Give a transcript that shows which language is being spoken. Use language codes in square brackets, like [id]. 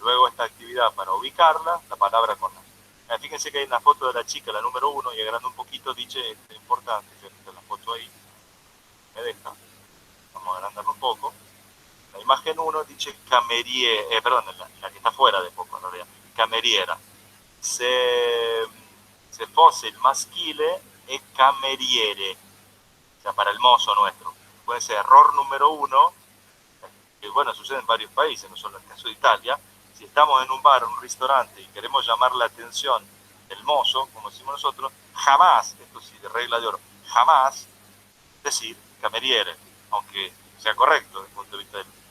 [es] Luego esta actividad para ubicarla, la palabra con la. Fíjense que hay una foto de la chica, la número 1, y agrando un poquito, dice, es importante, fíjense la foto ahí, me deja, vamos a agrandarlo un poco. La imagen 1 dice cameriere, perdón, la que está fuera de poco en realidad, cameriera. [it] Se fosse il maschile è cameriere, [es] o sea, para el mozo nuestro. Puede ser error número 1, que bueno, sucede en varios países, no solo en el caso de Italia. Si estamos en un bar o un restaurante y queremos llamar la atención del mozo, como decimos nosotros, jamás, esto sí de regla de oro, jamás decir cameriere, aunque sea correcto desde el punto de vista del...